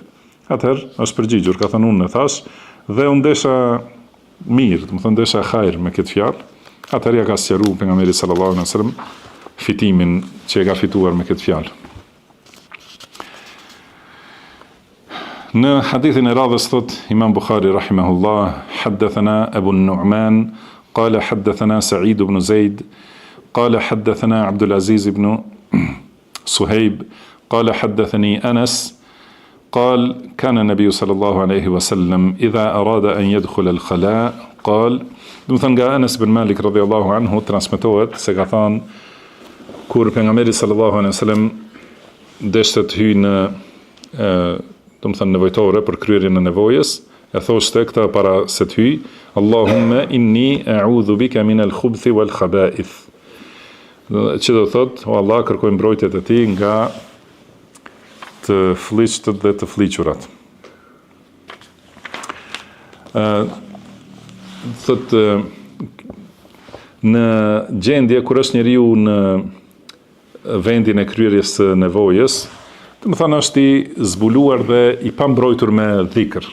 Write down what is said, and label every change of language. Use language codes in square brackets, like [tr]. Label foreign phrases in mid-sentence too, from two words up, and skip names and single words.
[sq] Atëherë është përgjigjur, ka thënë unë e thash dhe unë desha mirë, do të thënë desha hajër me këtë fjalë. Atëherë ja ka sqaruar pejgamberi [ar] صلى الله عليه وسلم [sq] fitimin që e ka fituar me këtë fjalë. Në hadithin e radhës thot Imam Bukhari rahimahullah, [ar] حدثنا أبو نعمان قال حدثنا سعيد بن زيد قال حدثنا عبد العزيز بن صهيب قال حدثني أنس قال كان النبي صلى الله عليه وسلم إذا أراد أن يدخل الخلاء قال. [sq] Do të thënë nga Anas bin Malik [ar] رضي الله عنه [sq] transmetohet se ka thënë kur pejgamberi [ar] صلى الله عليه وسلم [sq] deshte të hyjë në domethënë nevojtore për kryerjen e nevojës, e thoshte këta para se të hyjë, [ar] اللهم إني أعوذ بك من الخبث والخبائث. [sq] Që do thot, o Allah, kërkoj mbrojtjet e ti nga të fliqtët dhe të fliqurat. Thot, në gjendje kur është njeriu në vendin e kryerjes së nevojës, do të thënë është i zbuluar dhe i pambrojtur me dhikr.